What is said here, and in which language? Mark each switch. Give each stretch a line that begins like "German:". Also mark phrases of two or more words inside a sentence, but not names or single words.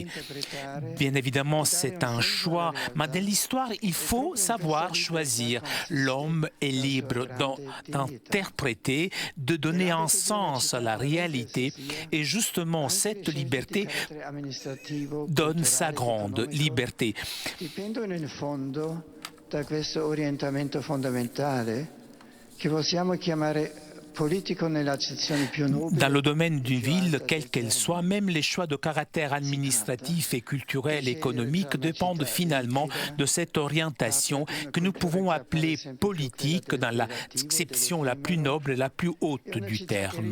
French: Bien évidemment, c'est un choix, mais dans l'histoire, il faut savoir choisir. L'homme est libre d'interpréter, de donner un sens à la réalité, et justement, cette liberté donne sa grande liberté.
Italian: Dipendono in fondo da questo orientamento fondamentale che possiamo chiamare
French: Dans le domaine d'une ville, quelle qu'elle soit, même les choix de caractère administratif et culturel et économique dépendent finalement de cette orientation que nous pouvons appeler politique dans l'acception la plus noble et la plus haute du terme.